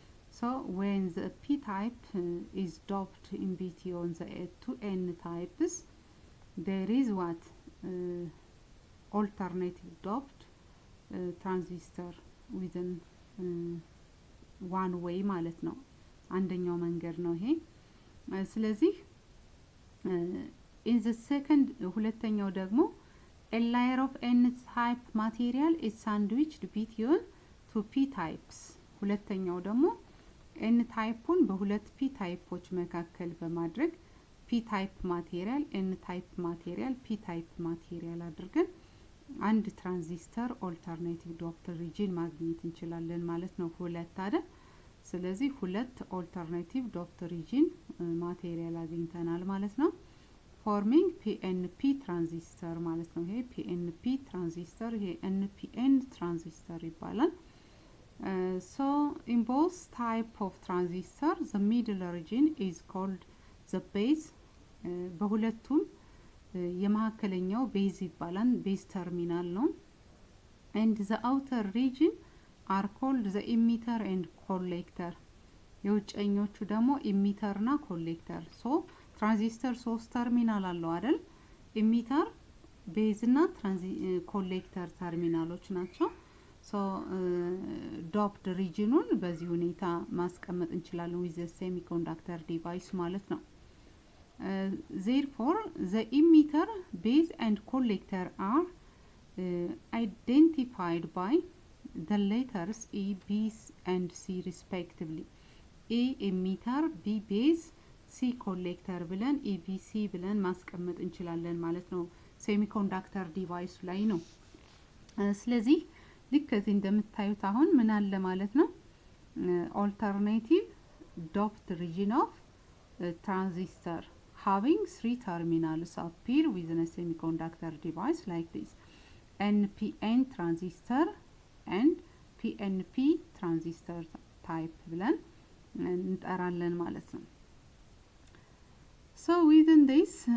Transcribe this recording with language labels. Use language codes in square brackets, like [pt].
[en] So when the p type is doped in between the two n types, there is what alternative doped transistor within one way [am] ማለት ነው። አንደኛው መንገድ ነው ይሄ። ስለዚህ [en] in the second [am] ሁለተኛው ደግሞ [en] a layer of n type material is sandwiched between two p types. [am] ሁለተኛው ደግሞ n typeን በሁለት [en] p typeዎች መካከል በማድረግ p type material [am] n type material p type material አድርገን አንድ ትራንዚስተር ኦልተርኔቲቭ ዶፕት ሪጅን ማግኘት እንችላለን ማለት ነው። ሁለት አይደል? ስለዚህ ሁለት ኦልተርኔቲቭ ዶፕት ሪጅን ማቴሪያል አግኝተናል ማለት ነው። ፎርሚንግ PNP ትራንዚስተር ማለት ነው። ይሄ PNP ትራንዚስተር ይሄ NPN ትራንዚስተር ይባላል። [en] So in both type of transistor the middle region is called the base. [am] በሁለቱም የማከለኛው ቤዝ ይባላል ቤዝ ተርሚናል ነው። [en] and the outer region are called the emitter and collector. [am] የውጭኞቹ ደግሞ ኢሚተር እና ኮሌክተር። ሶ ትራንዚስተር ሶስት ተርሚናል አለው አይደል? ኢሚተር ቤዝ እና ኮሌክተር ተርሚናሎች ናቸው። ሶ ዶፕድ ሪጅኑን በዚህ ሁኔታ ማስቀመጥ እንችላለን [en] with the semiconductor device [am] ማለት ነው። [en] Therefore the emitter base and collector are identified by the letters A, B and C respectively. [am] A emitter, B base, C collector ብለን ABC ብለን ማስቀመጥ እንችላለን ማለት ነው። ሴሚኮንዳክተር ዲቫይስ ላይ ነው። ስለዚህ ልክ እዚህ እንደምታዩት አሁን ምን አለ ማለት ነው? [en] alternative doped region of transistor having three terminals appear within a semiconductor device like this. NPN transistor and PNP transistor type [am] ብለን እንጠራለን ማለት ነው። [en] So within this